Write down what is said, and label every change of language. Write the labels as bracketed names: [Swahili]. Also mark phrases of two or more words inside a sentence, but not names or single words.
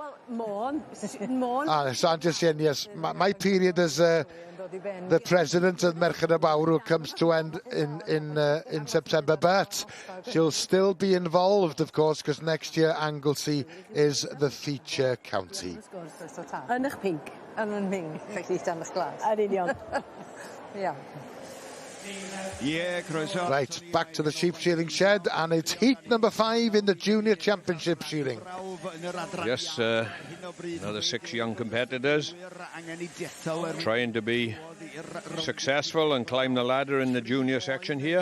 [English] So I'm just saying, yes, my period as the president of Merched y Mawr, who comes to end in September, but she'll still be involved, of course, because next year Anglesey is the feature county. [Welsh] Yn eich pink. Yn pink, felly dan eich glas. Yn union. [English] Yeah. Right, back to the sheep shearing shed, and it's heat number 5 in the junior championship shearing. Yes, another 6 young competitors trying to be successful and climb the ladder in the junior section here.